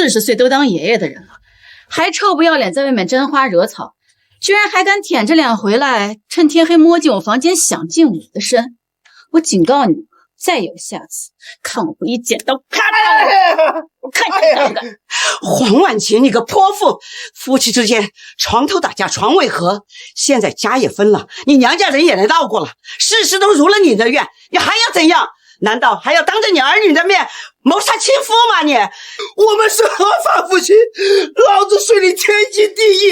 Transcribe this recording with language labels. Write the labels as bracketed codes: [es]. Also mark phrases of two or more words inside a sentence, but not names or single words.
[zh] ！40 岁都当爷爺的人了，還臭不要臉在外面沾花惹草，居然還敢舔着臉回來，趁天黑摸進我房間想進我的身。我警告你，再有下次，看我不一剪刀咔嚓！我看你怎麼的！黄婉晴，你個潑婦，夫妻之間床頭打架床尾和，現在家也分了，你娘家人也來鬧過了，事事都如了你的願，你還要怎樣？難道還要當着你兒女的面謀殺親夫嗎你？我們是合法夫妻，老子水裡天經地義。